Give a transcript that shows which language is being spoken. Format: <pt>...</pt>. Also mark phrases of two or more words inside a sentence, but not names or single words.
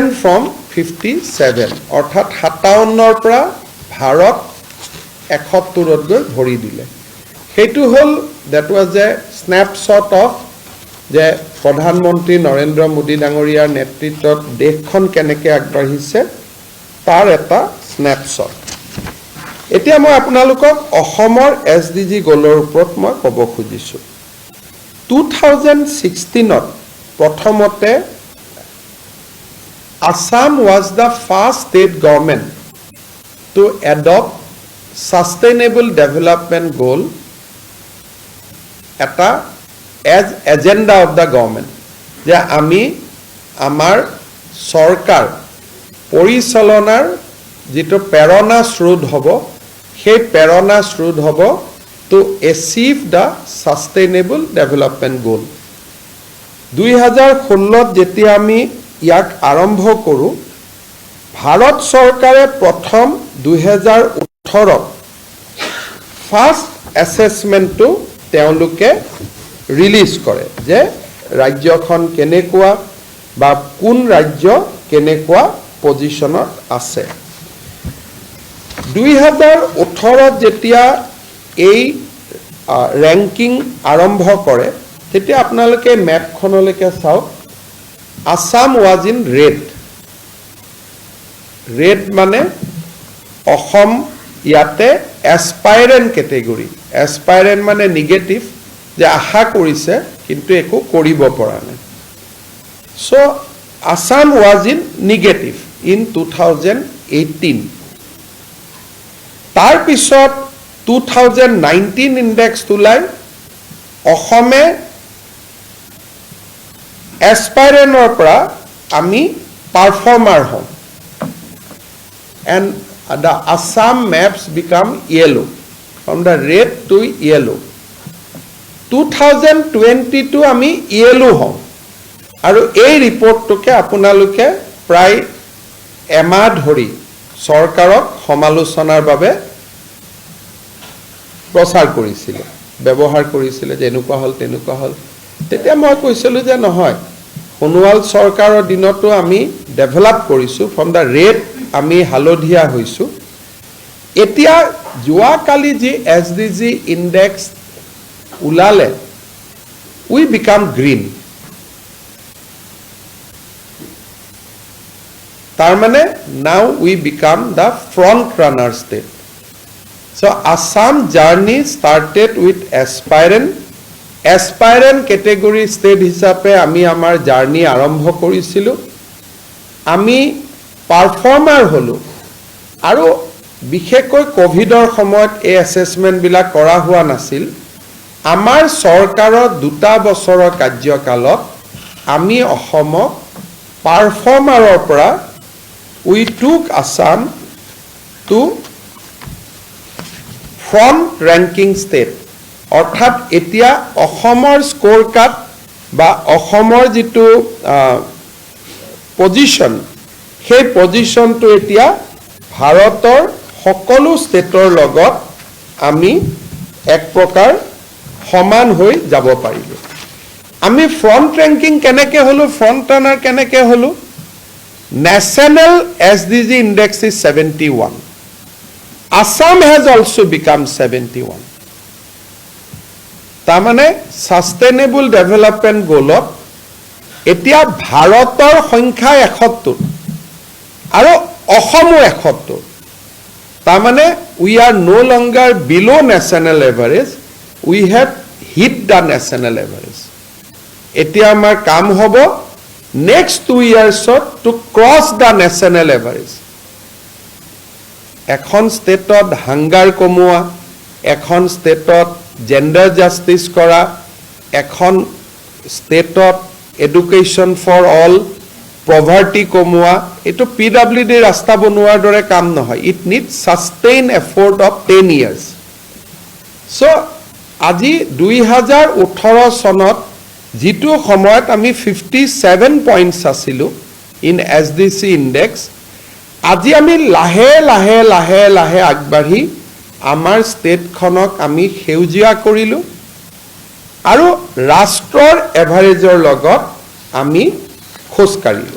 <as>ফ্ৰম 57 অৰ্থাৎ 57ৰ পৰা ভাৰত 71ত গৈ ভৰি দিলে সেইটো হ'ল</as> <en>that was a snapshot of</en> <as>যে প্ৰধানমন্ত্ৰী নৰেন্দ্ৰ মোদী ডাঙৰীয়াৰ নেতৃত্বত দেশখন কেনেকৈ আগবাঢ়িছে তাৰ এটা স্নেপশ্বট এতিয়া মই আপোনালোকক অসমৰ SDG গ'লৰ ওপৰত মই ক'ব খুজিছোঁ 2016ত প্ৰথমতে</as> <en>Assam was the first state government to adopt sustainable development goal এটা as agenda of the government</en> <as>যে আমি আমাৰ সৰকাৰ পৰিচালনাৰ যেটো প্ৰেৰণা স্ৰোত হ'ব</as> <en>সেই প্ৰেৰণা স্ৰোত হ'ব to achieve the sustainable development goal</en> <as>2016ত যেতিয়া আমি ইয়াক আৰম্ভ কৰোঁ ভাৰত চৰকাৰে প্ৰথম 2018ত</as> <en>first assessment</en> <as>তেওঁলোকে ৰিলিজ কৰে যে ৰাজ্যখন কেনেকুৱা বা কোন ৰাজ্য কেনেকুৱা পজিশনত আছে 2018ত যেতিয়া এই ৰেংকিং আৰম্ভ কৰে তেতিয়া আপোনালোকে মেপখনলৈকে চাওক</as> <en>Assam was in red.</en> <as>Red মানে অসম ইয়াতে</as> <en>aspirant category.</en> <as>Aspirant মানে negative যে আশা কৰিছে কিন্তু একো কৰিব পৰা নাই.</as> <en>So Assam was in negative in 2018.</en> <as>তাৰ পিছত 2019</as> <en>index</en> <as>তুলাই অসমে</as> <en>aspirant</en> <as>পৰা আমি</as> <en>performer হম and the Assam maps become yellow from the red to yellow</en> <as>2022 আমি yellow হম আৰু এই ৰিপৰ্টটোকে আপোনালোকে প্ৰায় এমাহ ধৰি চৰকাৰক সমালোচনাৰ বাবে প্ৰচাৰ কৰিছিল ব্যৱহাৰ কৰিছিল যে এনেকুৱা হল তেনেকুৱা হল তেতিয়া মই কৈছিলো যে নহয় সোণোৱাল চৰকাৰৰ দিনতো আমি ডেভেলপ কৰিছো</as> <en>from the red</en> <as>আমি হালধীয়া হৈছো এতিয়া যোৱা কালি যি SDG ইনডেক্স উলালে</as> <en>we became green</en> <as>তাৰ মানে</as> <en>now we become the front runner state so Assam journey started with aspirant category state</en> <as>হিচাপে আমি আমাৰ জাৰ্নি আৰম্ভ কৰিছিলো আমি পাৰফৰ্মাৰ হলো আৰু বিশেষকৈ কোভিডৰ সময়ত এই এছেছমেন্ট বিলাক কৰা হোৱা নাছিল আমাৰ চৰকাৰৰ 2 বছৰৰ কাৰ্যকালত আমি অসমক পাৰফৰ্মাৰৰ পৰা</as> <en>we took Assam to front ranking state</en> <as>অৰ্থাৎ এতিয়া অসমৰ স্কোৰ কাৰ্ড বা অসমৰ যেটো পজিশন সেই পজিশনটো এতিয়া ভাৰতৰ সকলো ষ্টেটৰ লগত আমি এক প্ৰকাৰ সমান হৈ যাব পাৰিলো আমি</as> <en>front ranking</en> <as>কেনেকৈ হলো</as> <en>front runner</en> <as>কেনেকৈ হলো</as> <en>National SDG index is 71. Assam has also become 71. তাৰমানে sustainable development goal</en> <as>এতিয়া ভাৰতৰ সংখ্যা 71 আৰু অসমো 71 তাৰমানে</as> <en>we are no longer below national average we have hit the national average</en> <as>এতিয়া আমাৰ কাম হ'ব</as> <en>next 2 years to cross the national average</en> <as>এখন ষ্টেটত হাংগাৰ কমোৱা এখন ষ্টেটত</as> <en>gender justice</en> <as>কৰা এখন ষ্টেটত</as> <en>education for all poverty</en> <as>কমোৱা এটো PWD ৰাস্তা বনোৱাৰ দৰে কাম নহয়</as> <en>it needs sustain effort of 10 years</en> <as>so আজি 2018 চনত যিটো সময়ত আমি 57 পইণ্টছ আছিলোঁ</as> <en>in SDC index,</en> <as>আজি আমি লাহে লাহে লাহে লাহে আগবাঢ়ি আমাৰ ষ্টেটখনক আমি সেউজীয়া কৰিলোঁ আৰু ৰাষ্ট্ৰৰ এভাৰেজৰ লগত আমি খোজ কাঢ়িলোঁ।</as>